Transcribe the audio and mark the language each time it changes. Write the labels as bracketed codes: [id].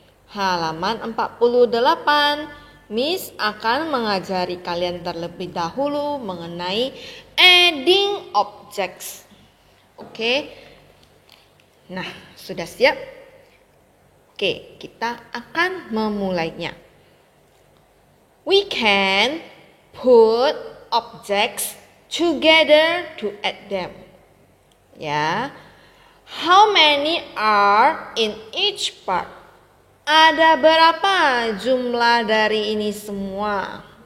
[id] Halaman 48. Miss akan mengajari kalian terlebih dahulu mengenai adding objects. Oke. Nah, sudah siap? Oke, kita akan memulainya. [en] We can put objects together to add them. Ya. How many are in each part? [id] Ada berapa jumlah dari ini semua?